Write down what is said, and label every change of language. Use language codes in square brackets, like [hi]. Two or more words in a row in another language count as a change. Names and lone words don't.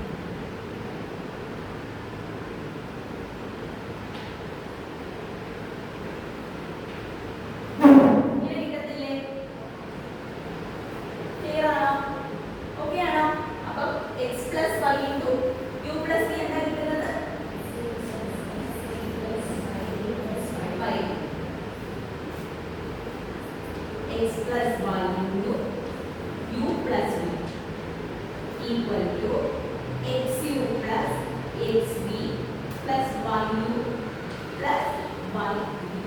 [ml] ഇങ്ങനെ കിട്ടത്തില്ലേ ക്ലിയർ ആണോ ഓക്കെ ആണോ അപ്പം [en] x plus y into u plus v [ml] എന്താ കിട്ടുന്നത് [en] y x plus y into u plus v equal to xu plus xv plus yu plus y